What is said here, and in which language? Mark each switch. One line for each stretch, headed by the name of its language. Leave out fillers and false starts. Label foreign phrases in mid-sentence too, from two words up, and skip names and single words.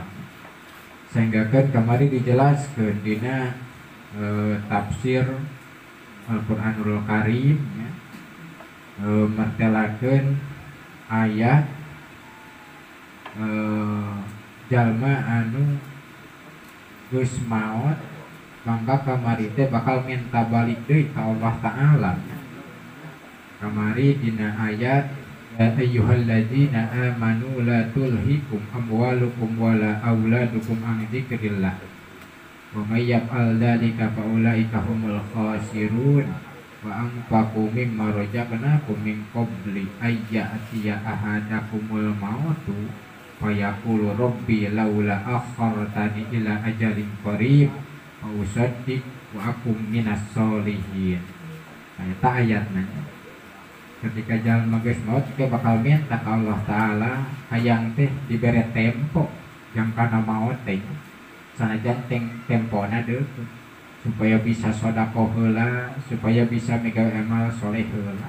Sundanese: Sehingga kan kamari dijelaskeun dina tafsir Al-Qur'anul Karim ya, martelakeun ayat jalma anu geus maot mangga kamari teh bakal minta balik deui ka Allah Ta'ala. Kamari dina ayat
Arabic: يا أيها الذين آمنوا لا تلهكم أموالكم ولا أولادكم عن ذكر الله ومن يفعل ذلك فأولئك هم الخاسرون وأنفقوا مما رزقناكم من قبل أن يأتي أحدكم الموت فيقول رب لولا أخرتني إلى أجل قريب فأصدق وأكن من الصالحين.
Sundanese: Eta ayatna ketika jalma geus maot ke bakal minta ka Allah Ta'ala hayang teh dibere tempo yang kana maot teh sanajan tempona deukeut supaya bisa sedekah heula, supaya bisa migawe amal soleh heula.